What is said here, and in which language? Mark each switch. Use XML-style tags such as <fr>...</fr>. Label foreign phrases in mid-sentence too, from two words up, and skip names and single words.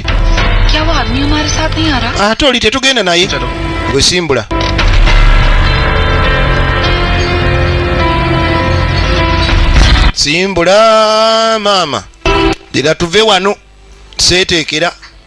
<hi>क्या वो आदमी हमारे साथ नहीं आ रहा?</hi> <lg>ate oli tetugenda naye</lg> <hi>चलो</hi> <lg>gwesimbula simbula maama dira tuve wano seeteekera</lg>